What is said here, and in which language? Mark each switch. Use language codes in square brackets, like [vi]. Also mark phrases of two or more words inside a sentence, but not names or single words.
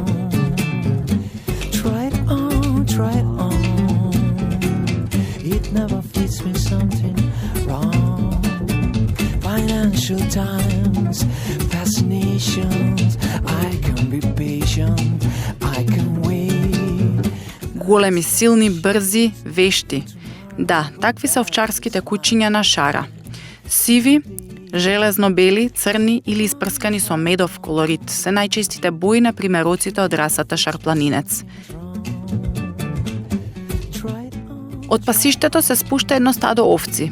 [en] Try it on. It never fits me, something wrong. Financial times, fascinations, I can be patient, I can wait. [mk] Големи, силни, брзи, вешти. Да, такви се овчарските кучиња на Шара. Сиви, железно-бели, црни или испрскани со медов колорит се најчестите бои на примероците од расата шарпланинец. Од пасиштето се спушта едно стадо овци.